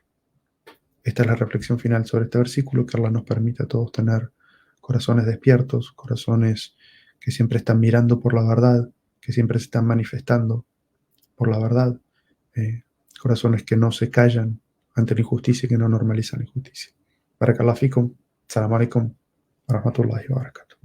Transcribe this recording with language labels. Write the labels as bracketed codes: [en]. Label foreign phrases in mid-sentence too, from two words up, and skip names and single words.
[es] Esta es la reflexión final sobre este versículo, que Allah nos permite a todos tener corazones despiertos, corazones que siempre están mirando por la verdad, que siempre se están manifestando por la verdad, corazones que no se callan ante la injusticia y que no normalizan la injusticia. [ar] بارك الله فيكم سلام عليكم ورحمة الله وبركاته.